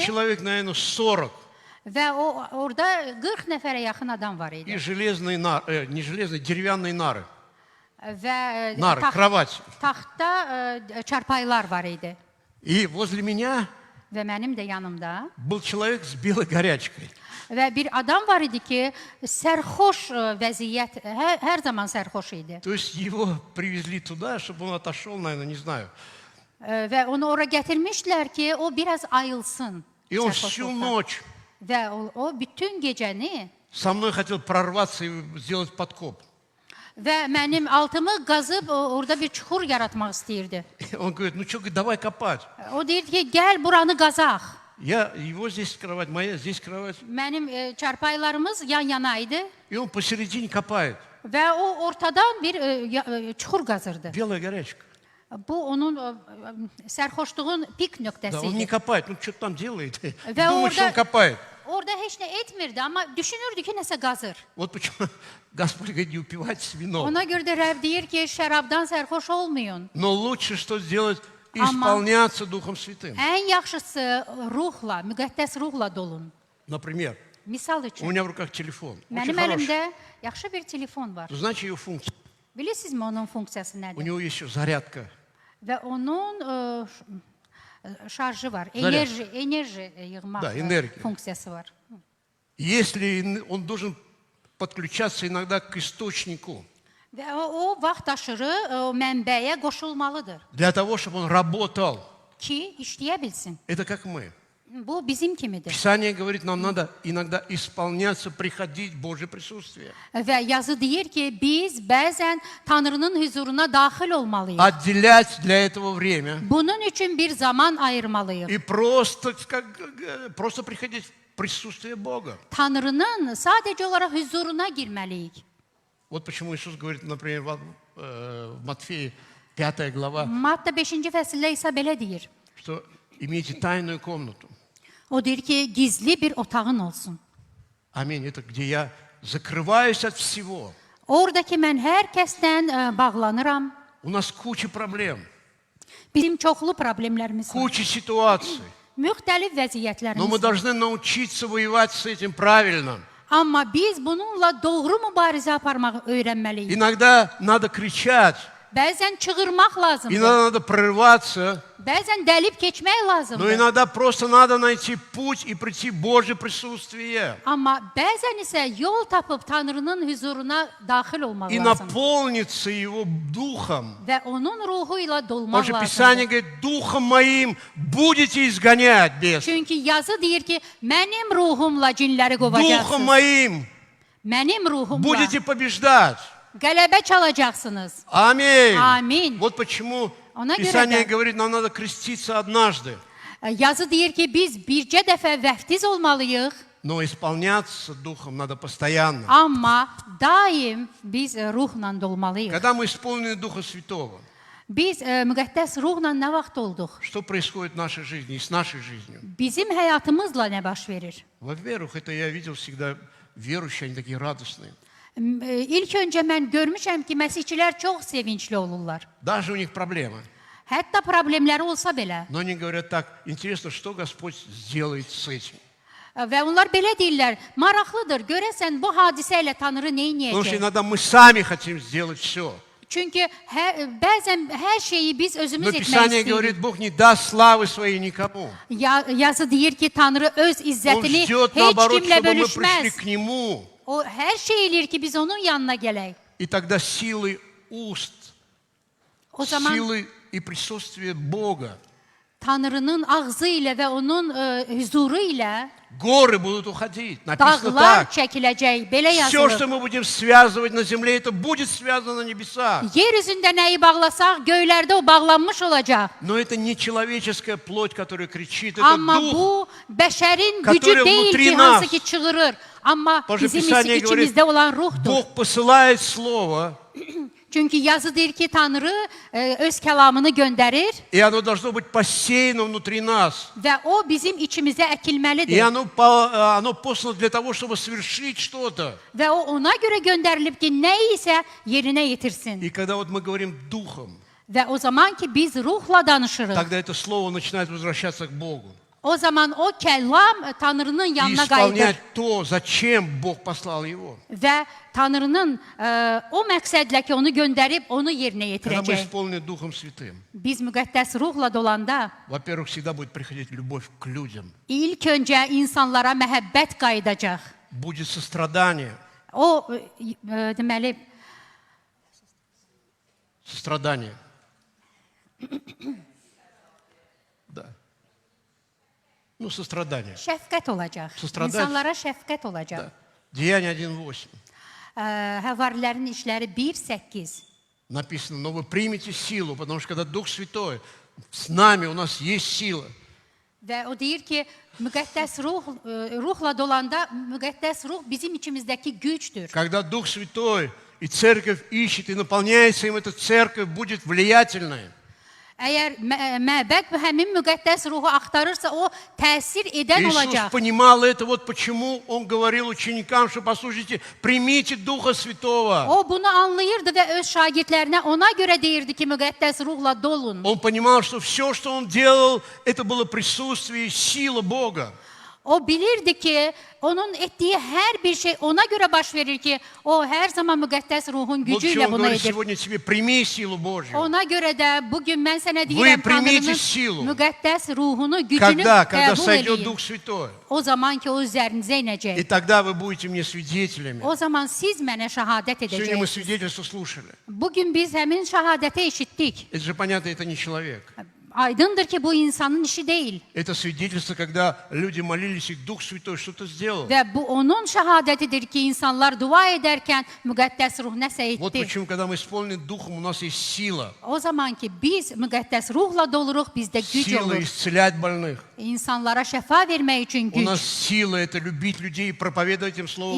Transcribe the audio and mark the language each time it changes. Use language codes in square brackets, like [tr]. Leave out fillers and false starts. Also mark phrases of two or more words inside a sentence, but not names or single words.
[ru] человек, наверное, 40. [az] və orada 40 nəfərə yaxın adam var [ru] И [az] idi. [ru] железные нары, не железные, деревянные нары. [az] Və [ru] Нары, кровать. [az] taxtda çarpayılar var idi. [ru] И возле меня [az] Və mənim də yanımda. [ru] был человек с белой горячкой. [az] Və bir adam var idi ki, sərxoş vəziyyət, hər zaman sərxoş idi. [ru] То есть его привезли туда, чтобы он отошел, наверное, не знаю. [az] Və onu ora gətirmişdilər ki, o biraz ayılsın. [ru] И он всю [az] sərxoşluqdan. [ru] ночь [az] Və o bütün gecəni [ru] со mной хотел прорваться и сделать подкоп. [az] və mənim altımı qazıb orada bir çuxur yaratmaq istəyirdi. [ru] Он говорит, ну что, давай копать. [az] O deyirdi ki, gəl buranı qazaq. [ru] Его здесь кровать, моя здесь кровать. [az] Mənim çarpaylarımız yan-yana idi [ru] И он посередине копает. [az] və o ortadan bir çuxur qazırdı. [ru] Белая горячка. [az] Bu onun sərxoşluğun pik [ru] Да, [az] nöqtəsi [ru] он не [az] idi. [ru] копает, ну что там делает? Да, Думает, что он копает. [az] Orada heç nə etmirdi, amma düşünürdü ki, nəsə qazır. [ru] Вот почему Господь говорит, не упивайтесь вином. [az] Ona görə də Rəbb deyir ki, şərabdan sərxoş olmayın. [ru] Но лучше что сделать? Исполняться Духом Святым. [az] Ən yaxşısı ruhla, müqəddəs ruhla dolun. [ru] Например, [az] Misal [ru] у [az] üçün, [ru] меня в руках телефон. Очень [az] mənim [ru] хороший. [az] əlimdə yaxşı bir telefon var. [ru] Знаете ее функцию? [az] Bilirsinizmi onun funksiyası [ru] У [az] nədir? [ru] него есть еще зарядка. [az] Və onun şarjı var. [ru] Заряд. [az] Enerji yığmaq [ru] Да, энергия. [az] funksiyası var. [ru] Если он должен подключаться иногда к источнику, [az] Və o vaxt aşırı o mənbəyə qoşulmalıdır [ru] для того, чтобы он работал, [az] ki, işləyə bilsin. [ru] это как мы. [az] Bu bizim kimidir. [ru] Писание говорит, нам надо иногда исполняться, приходить в Божье присутствие. [az] Və yazı deyir ki, biz bəzən Tanrının huzuruna daxil olmalıyıq. [ru] Отделять для этого время. [az] Bunun üçün bir zaman ayırmalıyıq. [ru] И просто приходить в присутствие Бога. [az] Tanrının sadəcə olaraq huzuruna girməliyik. [ru] Вот почему Иисус говорит, например, в Матфея 5 глава, [az] Matta 5-ci fəsildə isə belə deyir. [ru] что имейте тайную комнату. [az] O deyir ki, gizli bir otağın olsun. [ru] Аминь. Это где я закрываюсь от всего. [az] Oradakı mən hər kəsdən bağlanıram. [ru] У нас куча проблем, [az] Bizim çoxlu problemlərimiz var. [ru] куча ситуаций. [az] Müxtəlif [ru] Но [az] vəziyyətlərimiz [ru] мы [az] var. [ru] должны научиться воевать с этим правильно. [az] Amma biz bununla doğru mübarizə aparmağı öyrənməliyik. [ru] Иногда надо кричать, [az] Bəzən çığırmaq lazımdır. [ru] иногда надо прорываться, [az] Bəzən dəlib keçmək [ru] но [az] lazımdır. [ru] иногда просто надо найти путь и прийти в Божье присутствие. [az] Amma bəzən isə yol tapıb Tanrının huzuruna daxil olmaq [ru] И [az] lazımdır. [ru] наполниться Его Духом. [az] Və onun ruhu ilə [ru] Потому [az] dolmaq [ru] что Писание [az] lazımdır. [ru] говорит, Духом моим будете изгонять бесов. [az] Çünki yazı deyir ki, mənim ruhumla cinləri [ru] Духом [az] qovacaqsınız. [ru] моим [az] Mənim ruhumla [ru] будете побеждать. [az] qələbə çalacaqsınız. [ru] Аминь. Аминь. Вот почему [az] Ona görə [ru] Писание [az] də [ru] говорит, нам надо креститься однажды, [az] yazı deyir ki, biz bircə dəfə vəftiz olmalıyıq, [ru] но исполняться Духом надо постоянно. [az] amma daim biz ruhla dolmalıyıq. [ru] Когда мы исполнены Духа Святого, [az] Biz müqəddəs ruhla nə vaxt olduq? [ru] что происходит в нашей жизни и с нашей жизнью? [az] Bizim həyatımızla nə baş verir? [ru] Во-первых, это я видел всегда верующие, они такие радостные. [az] İlk öncə mən görmüşəm ki, məsihçilər çox sevincli olurlar. [ru] Даже у них проблемы. [az] Hətta problemləri olsa belə. [ru] Но они говорят так, интересно, что Господь сделает с этим. [az] Və onlar belə deyirlər, maraqlıdır, görəsən bu hadisə ilə Tanrı nə [ru] Потому что [az] edəcək? [ru] иногда мы сами хотим сделать все. [az] Çünki bəzən hər şeyi biz [ru] Но [az] özümüz etmək [ru] Писание [az] istəyirik. [ru] говорит, Бог не даст славы своей никому. [az] Yazı deyir ki, Tanrı öz [ru] Он [az] izzətini [ru] ждет, [az] heç [ru] наоборот, [az] kimlə [ru] чтобы мы пришли [az] bölüşməz. [ru] к Нему. [az] O hər şey eləyir ki, biz onun yanına gələk. [ru] И тогда силы уст, [az] O zaman [ru] силы и присутствие Бога, [az] Tanrının ağzı ilə və onun huzuru ilə [ru] горы будут уходить. Написано [az] dağlar [ru] так. [az] çəkiləcək. Belə [ru] Все, что [az] yazılır. [ru] мы будем связывать на земле, это будет связано на небесах. [az] Yer üzündə nəyi bağlasaq, göylərdə o bağlanmış olacaq. [ru] Но это не человеческая плоть, которая кричит, это [az] Amma [ru] дух. [az] bu bəşərin [ru] который [az] gücü deyil [ru] внутри [az] ki, [ru] нас. [az] hansı ki çığırır. Amma [ru] Потому что [az] bizim [ru] Писание говорит, [az] içimizdə olan ruhdur. [ru] Бог посылает слово, [az] Çünki yazı deyir ki, Tanrı öz kəlamını göndərir [ru] и оно должно быть посеяно внутри нас. [az] və o bizim içimizə [ru] И [az] əkilməlidir. [ru] оно послано для того, чтобы совершить что-то. [az] Və o ona görə göndərilib ki, nə isə yerinə yetirsin. [ru] И когда вот мы говорим духом, [az] Və o zaman ki, biz ruhla danışırıq. [ru] тогда это слово начинает возвращаться к Богу. [az] O zaman o kəlam Tanrının [ru] И [az] yanına qayıdır. [ru] исполнять то, зачем Бог послал его. [az] Və Tanrının o məqsədlə ki, onu göndərib, onu yerinə [ru] Когда мы [az] yetirəcək. [ru] исполнены Духом Святым, [az] Biz müqəddəs ruhla dolanda [ru] во-первых, всегда будет приходить любовь к людям. [az] ilk öncə insanlara məhəbbət qayıdacaq. [ru] Будет сострадание. [az] O deməli [ru] Сострадание. Да. Ну, сострадание. [az] şəfqət olacaq. Sustradać. İnsanlara şəfqət olacaq. [ru] Да. Деяние 1.8. [az] Həvarilərin işləri 1:8. [ru] Написано, но вы примете силу, потому что когда Дух Святой с нами, у нас есть сила. [az] Və o deyir ki, müqəddəs ruhla dolanda müqəddəs ruh bizim içimizdəki gücdür. [ru] Когда Дух Святой и церковь ищет и наполняется им, эта церковь будет влиятельной. [az] Əgər məbəd həmin müqəddəs ruhu axtarırsa, o təsir edən [ru] Иисус [az] olacaq. [ru] понимал это, вот почему Он говорил ученикам, что послушайте, примите Духа Святого. [az] O bunu anlayırdı və öz şagirdlərinə ona görə deyirdi ki, müqəddəs ruhla dolun. [ru] Он понимал, что все, что Он делал, это было присутствие и сила Бога. [az] O bilirdi ki onun ettiği her bir şey ona göre baş verir ki o her zaman müqəddəs ruhun [ru] Вот почему [az] gücüyle [ru] он [az] bunu [ru] говорит [az] edir. [ru] сегодня тебе, прими силу Божью. [az] Ona göre de [tr] bugün ben sana [az] deyirəm [ru] примите [az] Tanrının [ru] силу. [az] müqəddəs ruhunu, gücünü [ru] Когда [az] qəbul [ru] сойдет [az] eləyin. [ru] Дух Святой. [az] O zaman ki o üzərinizə [ru] И [az] inəcək. [ru] тогда вы будете мне свидетелями. [az] O zaman siz mənə şahadət [ru] Сегодня мы [az] edəcəksiniz. [ru] свидетельство слушали. [az] Bugün biz həmin şahadəti eşitdik. [ru] Это же понятно, это не человек. [az] Aydındır ki bu insanın işi değil. [ru] Это свидетельство, когда люди молились, и Дух Святой что-то сделал. [az] Və bu onun şahadətidir ki insanlar dua edərkən müqəddəs ruh nəsə [ru] Вот [az] etdi. [ru] почему, когда мы исполнены Духом, у нас есть сила. [az] O zaman ki biz müqəddəs ruhla doluruq, bizdə güc [ru] Сила [az] olur. [ru] исцелять больных. [az] İnsanlara şəfa vermək üçün [ru] У нас [az] güc. [ru] сила – это любить людей и проповедовать им Слово Божье.